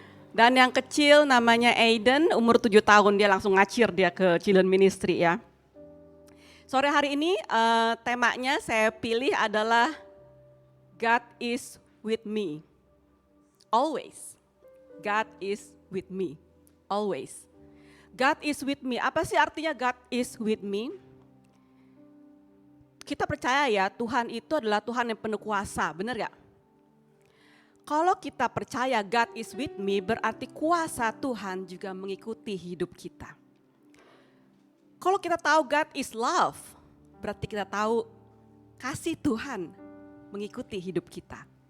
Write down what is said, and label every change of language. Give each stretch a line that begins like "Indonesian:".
Indonesian: Dan yang kecil namanya Aiden, umur 7 tahun, dia langsung ngacir dia ke Children Ministry ya. Sore hari ini temanya saya pilih adalah
English: God is with me, always. God is with me, always. God is with me,
Indonesian: apa sih artinya
English: God is with me?
Indonesian: Kita percaya ya Tuhan itu adalah Tuhan yang penuh kuasa, benar gak? Kalau kita percaya
English: God is with me
Indonesian: berarti kuasa Tuhan juga mengikuti hidup kita. Kalau kita tahu
English: God is love,
Indonesian: berarti kita tahu kasih Tuhan mengikuti hidup kita.